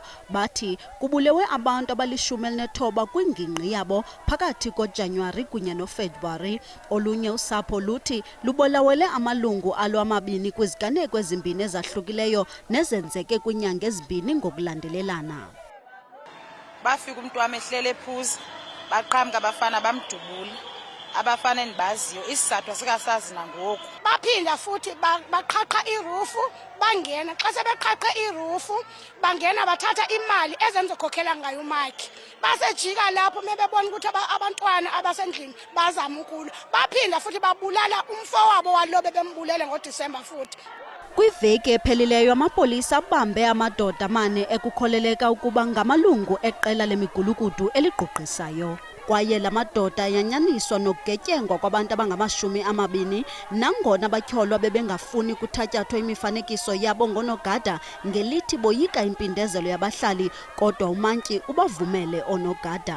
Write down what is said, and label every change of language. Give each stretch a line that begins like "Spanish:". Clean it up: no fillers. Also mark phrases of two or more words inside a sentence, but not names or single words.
Xhosa: Bathi kubulewe abantu abali-19 kwingingqi yabo phakathi koJanuwari kunye noFebruwari. Olunye usapho luthi lubolawele amalungu alo amabini kwiziganeko ezimbini ezahlukileyo nezenzeke kwinyanga ezibini ngokulandelelana.
Zulu: Bafika umuntu wami ehlele ephuza baqhamuka abafana bamdubula abafana endibaziyo isizathu sikasazi nangoku baphinda futhi baqhaqha irufu bangena xa sebeqhaqhe irufu bangena bathatha imali ezenzokhokhela ngayo umakhe basejika lapho mebebona ukuthi abantwana abasendlini bazama ukulwa baphinda futhi babulala umfowabo walobe bembulele ngoDisemba futhi.
Xhosa: Kwiveki ephelileyo amapolisa abambe amadoda amane ekukholeleka ukuba ngamalungu eqela lemigulukudu eligqugqisayo. Kwaye la madoda yanyaniswa nokugetyengwa kwabantu abangama-20 nangona abatyholwa bebengafuni kuthatyathwa imifanekiso yabo ngonogada ngelithi boyika impindezelo yabahlali, kodwa umantyi ubavumele onogada.